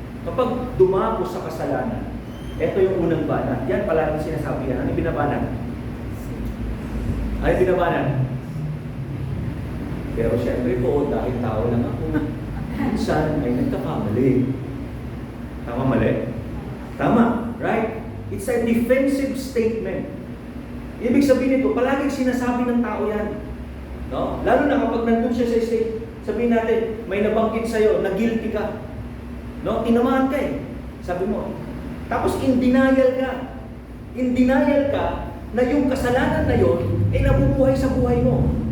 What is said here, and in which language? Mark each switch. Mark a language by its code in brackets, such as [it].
[tl] Kapag dumako sa kasalanan, ito yung unang banat. Yan palagi sinasabi yan. Ano yung binabanat? Ano yung binabanat? Pero syempre po, dahil tao lang ako, minsan ay nagkakamali. Tama mali? Tama, right? [en] It's a defensive statement. [tl] Ibig sabihin nito, palaging sinasabi ng tao yan. No? Lalo na kapag nandun siya sa state, sabihin natin, may nabanggit sa'yo, na guilty ka. No? Tinamaan ka eh. Sabi mo, tapos [en] in denial [tl] ka. In denial ka na yung kasalanan na yon ay nabubuhay sa buhay mo.